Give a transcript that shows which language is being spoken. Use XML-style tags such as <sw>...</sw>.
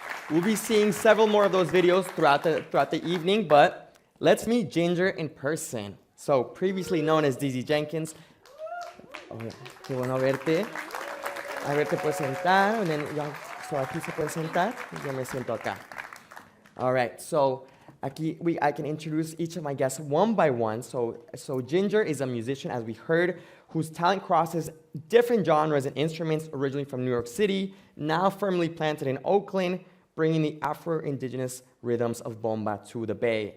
<en>We'll be seeing several more of those videos throughout the evening, but let's meet Ginger in person. So, previously known as Dizzy Jenkins. Oh, yeah.</en> <es>Qué bueno verte. A ver, te puedes sentar.</es> <en>And then, so</en> <es>aquí se puede sentar. Yo me siento acá.</es> <en>All right, so</en> <es>aquí</es> <en>I can introduce each of my guests one by one. So Ginger is a musician, as we heard, whose talent crosses different genres and instruments, originally from New York City, now firmly planted in Oakland, bringing the Afro-Indigenous rhythms of bomba to the Bay.</en>